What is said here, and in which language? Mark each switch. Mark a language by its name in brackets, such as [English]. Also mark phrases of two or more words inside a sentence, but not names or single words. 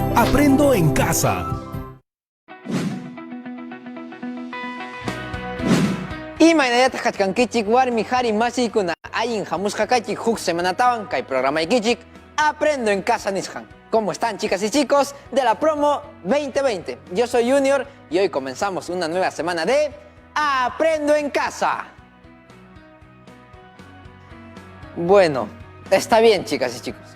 [Spanish] Aprendo en casa. [Quechua] Imaynayatak hachkankichik warmi hari masiykuna allin hamushqakachik huk semanatawan kay programa ikichik Aprendo en casa nisqan. [Spanish] ¿Cómo están, chicas y chicos de la promo 2020? Yo soy Junior y hoy comenzamos una nueva semana de Aprendo en casa. Bueno, está bien, chicas y chicos.